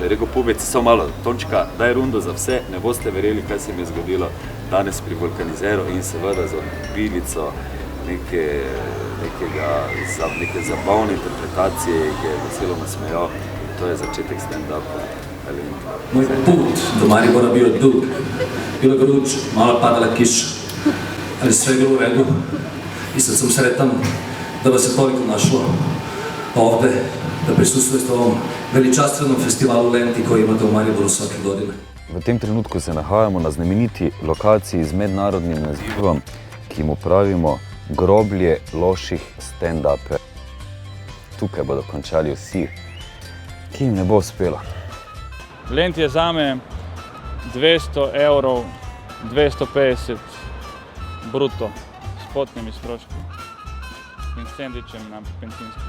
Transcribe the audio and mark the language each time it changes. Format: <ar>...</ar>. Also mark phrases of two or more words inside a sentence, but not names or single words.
<sl>Je rekel, pubeci, samo malo, Tončka, daj rundo za vse, ne boste verjeli, kaj se mi je zgodilo danes pri vulkanizeru in seveda za bilico neke zabavne interpretacije, ki je veselo nasmejal. To je začetek stand-upa.</sl> <bs>Moj put do Maribora bio dug. Bilo je vruć, malo padala kiša. Ali sve je bilo u redu i sad sam sretan da vas je toliko našlo ovde da prisustvujete ovom veličastvenom festivalu Lenti koji imate u Mariboru svake godine.</bs> <sl>V tem trenutku se nahajamo na znameniti lokaciji z mednarodnim nazivom, ki mu pravimo</sl> <bs>groblje loših</bs> <sl>stand-upe. Tukaj bodo končali vsi, ki jim ne bo uspelo. Lent je zame 200 evrov, 250 bruto s potnimi stroški in sendvičem na benzinskem.</sl>